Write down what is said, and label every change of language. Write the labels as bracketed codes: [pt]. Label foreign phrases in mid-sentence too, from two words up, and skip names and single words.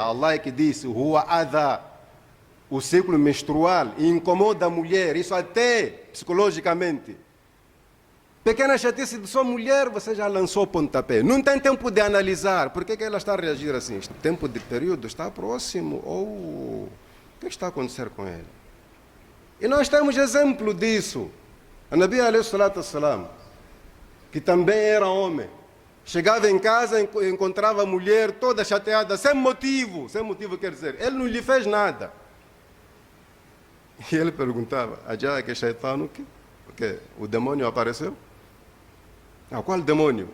[pt] Allah é que disse, [ar] هو أذى, [pt] o ciclo menstrual, e incomoda a mulher, isso até psicologicamente. Pequena chatice de sua mulher, você já lançou o pontapé. Não tem tempo de analisar. Por que ela está a reagir assim? O tempo de período está próximo? Ou o que está a acontecer com ela? E nós temos exemplo disso. [ar] A نبي عليه الصلاة والسلام, [pt] que também era homem, chegava em casa e encontrava a mulher toda chateada, sem motivo quer dizer, ele não lhe fez nada. E ele perguntava, Ajá que shaitano, porque o demônio apareceu? Qual demônio?